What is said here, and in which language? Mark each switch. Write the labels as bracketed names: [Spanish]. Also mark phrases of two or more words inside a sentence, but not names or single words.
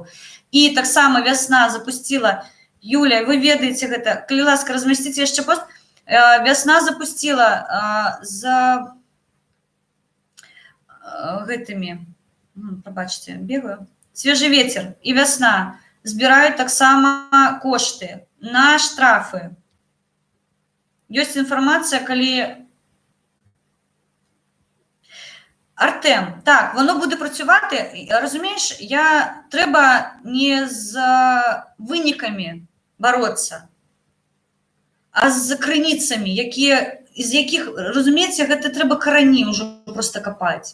[Belarusian] І таксама вясна запустила, Юля, вы ведаеце гэта, калі ласка, размясціце яшчэ пост, вясна запустила за гэтымі, пробачце, бегаю, свежий ветер і вясна збіраюць таксама кошты на штрафы. Ёсць інфармацыя, калі... [Ukrainian] Артем, так, воно буде працювати. Розумієш, треба не з виниками боротися, а з криницями, з яких, розумієте, це треба корані вже просто копати.